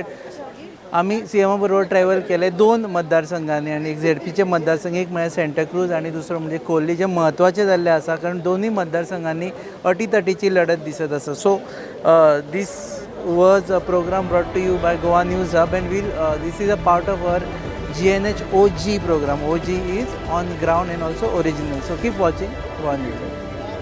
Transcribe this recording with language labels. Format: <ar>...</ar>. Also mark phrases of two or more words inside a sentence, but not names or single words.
<kok>आम्ही CM बरोबर ट्रॅव्हल केले 2 मतदारसंघांनी आणि एक ZPचे मतदारसंघ, एक म्हणजे सेंटाक्रूज आणि दुसरं म्हणजे कोल्ली, जे महत्त्वाचे जाल्ले आसा कारण दोन्ही मतदारसंघांनी अटीतटीची लढत दिसत आसा.</kok> <en>So this was a program brought to you by Goa News Hub and this is a part of our GNH OG program. OG is on ground and also original. So keep watching Goa News Hub.</en>